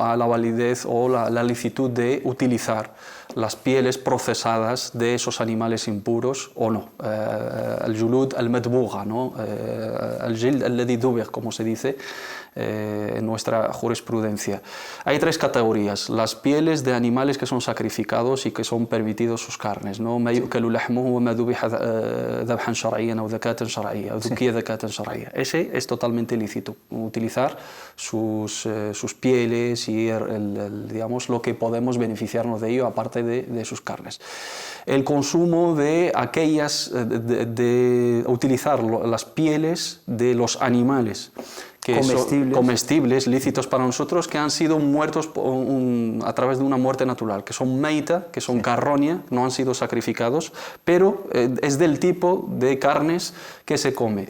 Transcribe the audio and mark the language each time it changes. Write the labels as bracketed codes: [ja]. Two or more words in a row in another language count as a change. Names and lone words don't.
[es] A la validez o la licitud de utilizar las pieles procesadas de esos animales impuros o no. [ar] El جلود المدبوغة, ¿no? [es] El [ar] جلد الذي دبغ, [es] como se dice en nuestra jurisprudencia. Hay tres categorías: las pieles de animales que son sacrificados y que son permitidos sus carnes, ¿no? [ar] ما يؤكل لحمه وما ذبح ذبحا شرعيا أو ذكاة شرعية أو ذكي ذكاة شرعية. [es] Ese es totalmente lícito, utilizar sus pieles y digamos lo que podemos beneficiarnos de ello, aparte de sus carnes. El consumo de aquellas, de utilizar las pieles de los animales que son comestibles, lícitos para nosotros, que han sido muertos a través de una muerte natural, que son meita, que son carroña, no han sido sacrificados, pero es del tipo de carnes que se come.